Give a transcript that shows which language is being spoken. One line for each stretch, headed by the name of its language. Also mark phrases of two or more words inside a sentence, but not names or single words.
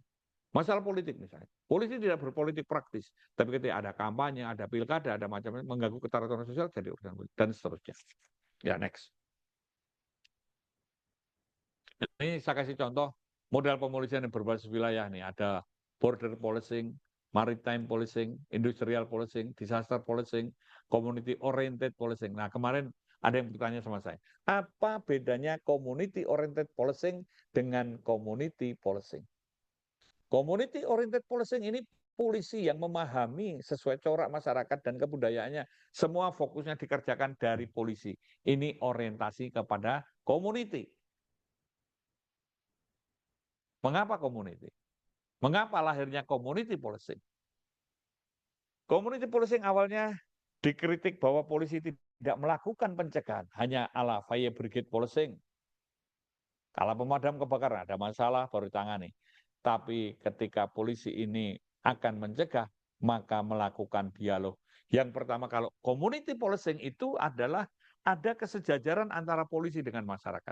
Indonesian: Masalah politik misalnya. Polisi tidak berpolitik praktis. Tapi ketika ada kampanye, ada pilkada, ada macam-macam, mengganggu keteraturan sosial, jadi urusan politik. Dan seterusnya. Ya, next. Ini saya kasih contoh model pemolisian yang berbasis wilayah nih.
English: Ada border policing, maritime policing, industrial policing, disaster policing, community oriented policing.
Indonesian: Nah, kemarin ada yang bertanya sama saya, apa bedanya
English: community oriented policing
Indonesian: dengan
English: community policing? Community oriented policing
Indonesian: ini polisi yang memahami sesuai corak masyarakat dan kebudayaannya. Semua fokusnya dikerjakan dari polisi. Ini orientasi kepada community. Mengapa community? Mengapa lahirnya
English: community policing? Community policing
Indonesian: awalnya dikritik bahwa polisi tidak melakukan pencegahan, hanya ala
English: fire brigade policing.
Indonesian: Kalau pemadam kebakaran ada masalah baru ditangani. Tapi ketika polisi ini akan mencegah, maka melakukan dialog. Yang pertama, kalau
English: community policing
Indonesian: itu adalah ada kesejajaran antara polisi dengan masyarakat.